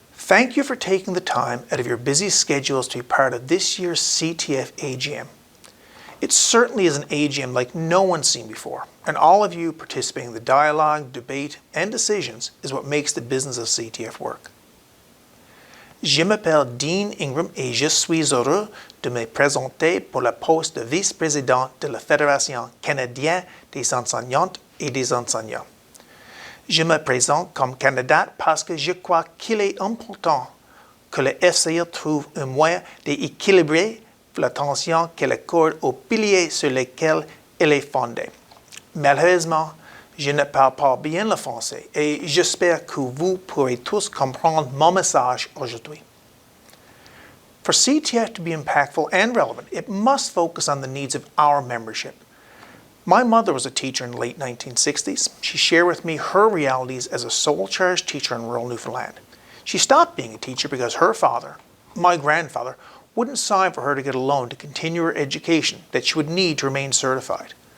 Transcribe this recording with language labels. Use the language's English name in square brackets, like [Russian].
[English] Thank you for taking the time out of your busy schedules to be part of this year's CTF AGM. It certainly is an AGM like no one's seen before, and all of you participating in the dialogue, debate, and decisions is what makes the business of CTF work. [French] Je m'appelle Dean Ingram et je suis heureux de me présenter pour le poste de vice-président de la Fédération canadienne des enseignantes et des enseignants. Je me présente comme candidate parce que je crois qu'il est important que le FCE trouve un moyen d'équilibrer l'attention qu'elle accorde aux piliers sur lesquels elle est fondée. Malheureusement, je ne parle pas bien le français et j'espère que vous pourrez tous comprendre mon message aujourd'hui. [English] For CTF to be impactful and relevant, it must focus on the needs of our membership. My mother was a teacher in the late 1960s. She shared with me her realities as a sole charge teacher in rural Newfoundland. She stopped being a teacher because her father, my grandfather, wouldn't sign for her to get a loan to continue her education that she would need to remain certified.